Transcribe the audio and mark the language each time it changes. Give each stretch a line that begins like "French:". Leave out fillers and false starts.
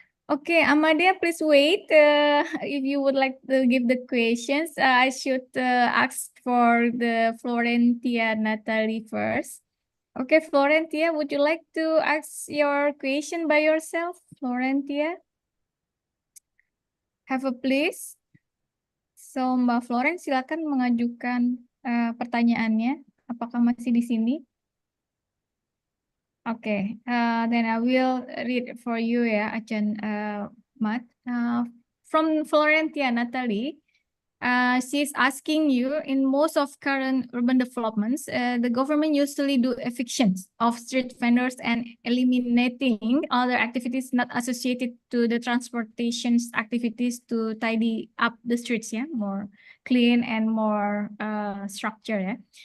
English: Okay, Amadia, please wait. If you would like to give the questions, I should ask for the Florentia Natalie first. Okay, Florentia, would you like to ask your question by yourself, Florentia? Have a please.
Indonesian: So, Mbak Floren, silakan mengajukan pertanyaannya. Apakah masih di sini?
English: Okay, then I will read for you, yeah, Achan Mat. From Florentia Natalie, she's asking you, in most of current urban developments, the government usually do evictions of street vendors and eliminating other activities not associated to the transportation activities to tidy up the streets, yeah, more clean and more structured, yeah.